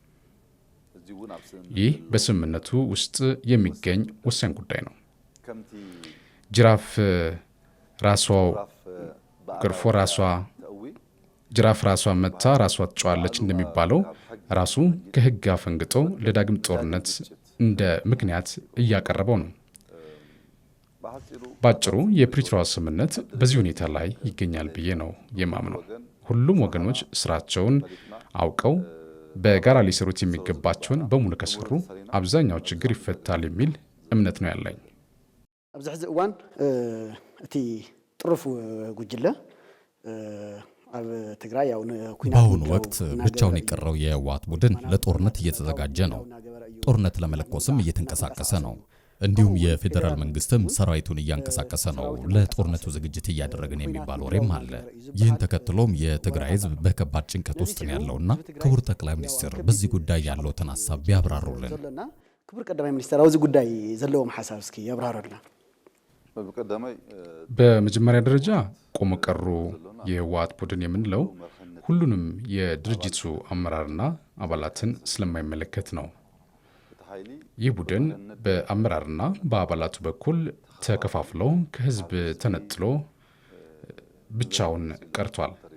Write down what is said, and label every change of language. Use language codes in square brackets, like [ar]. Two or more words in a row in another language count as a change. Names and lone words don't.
[am] ይህ በስምምነቱ ውስጥ የሚገኝ ወሳኝ ጉዳይ ነው። ጅራፍ ራሷ ገርፎ ጅራፍ ራሷ መታ ራሷ ትጮኻለች እንደሚባለው ራሱ ከህግ አፈንግጦ ለዳግም ጦርነት እንደ ምክንያት እያቀረበው ነው። ባጭሩ የፕሪቶሪያ ስምምነት በዚህ ሁኔታ ላይ ይገኛል ብዬ ነው የማምነው። ሁሉም ወገኖች ስራቸውን አውቀው በጋራ ሊሰሩት የሚገባቸውን በሙሉ ከሰሩ አብዛኛው ችግር ይፈታል የሚል እምነት ነው ያለኝ። [ti] ኣብዚ ሕዚ እዋን እቲ ጥሩፍ ጉጅለ ኣብ ትግራይ ያው [am] በአሁኑ ወቅት ብቻውን የቀረው የህወሓት ቡድን ለጦርነት እየተዘጋጀ ነው። ጦርነት ለመለኮስም እየተንቀሳቀሰ ነው። እንዲሁም የፌዴራል መንግስትም ሰራዊቱን እያንቀሳቀሰ ነው። ለጦርነቱ ዝግጅት እያደረግን የሚባል ወሬም አለ። ይህን ተከትሎም የትግራይ ህዝብ በከባድ ጭንቀት ውስጥ ነው ያለውና ክቡር ጠቅላይ ሚኒስትር በዚህ ጉዳይ ያለውትን ሀሳብ ቢያብራሩልን። [ti] ክቡር ቀዳማይ ሚኒስትር ኣብዚ ጉዳይ ዘለዎም ሀሳብ እስኪ ያብራሩልና። [am] በመጀመሪያ ደረጃ ቆመ ቀሩ የህወሓት ቡድን የምንለው ሁሉንም የድርጅቱ አመራርና አባላትን ስለማይመለከት ነው። ይህ ቡድን በአመራርና በአባላቱ በኩል ተከፋፍሎ ከህዝብ ተነጥሎ ብቻውን ቀርቷል።